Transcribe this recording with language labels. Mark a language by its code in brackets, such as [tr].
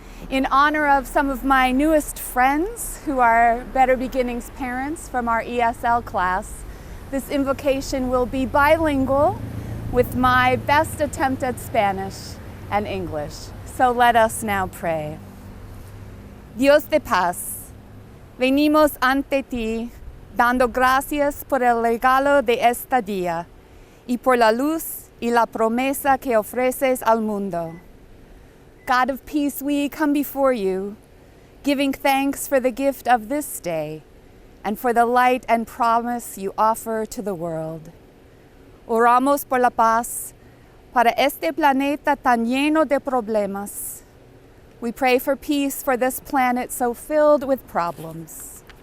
[en] In honor of some of my newest friends who are Better Beginnings parents from our ESL class, this invocation will be bilingual with my best attempt at Spanish and English. So let us now pray. [es] Dios de paz, venimos ante ti dando gracias por el regalo de esta día y por la luz y la promesa que ofreces al mundo. [en] God of peace, we come before you, giving thanks for the gift of this day and for the light and promise you offer to the world. [es] Oramos por la paz para este planeta tan lleno de problemas. [en] We pray for peace for this planet so filled with problems.